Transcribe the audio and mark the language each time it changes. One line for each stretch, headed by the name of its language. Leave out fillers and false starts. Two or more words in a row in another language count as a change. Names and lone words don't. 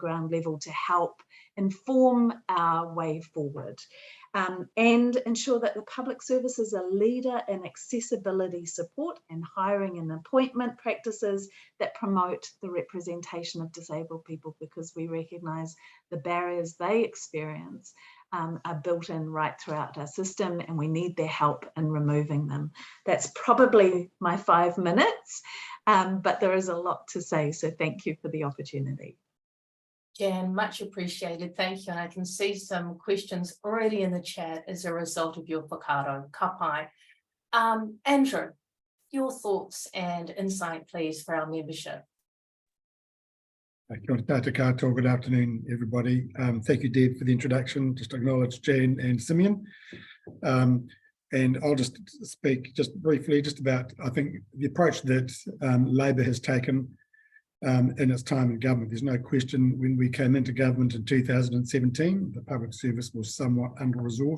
English: ground level to help inform our way forward and ensure that the public service is a leader in accessibility support and hiring and appointment practices that promote the representation of disabled people, because we recognise the barriers they experience are built in right throughout our system and we need their help in removing them. That's probably my 5 minutes, but there is a lot to say, so thank you for the opportunity. Jan, much appreciated, thank you. And I can see some questions already in the chat as a result of your whakaaro,
Māori: ka pai.
English: Andrew, your thoughts and insight, please, for our membership.
Māori: Kia ora tātou katoa,
English: good afternoon, everybody. Thank you, Deb, for the introduction. Just acknowledge Jan and Simeon. And I'll just speak just briefly just about, I think, the approach that Labor has taken in its time in government. There's no question when we came into government in 2017, the public service was somewhat under-resourced.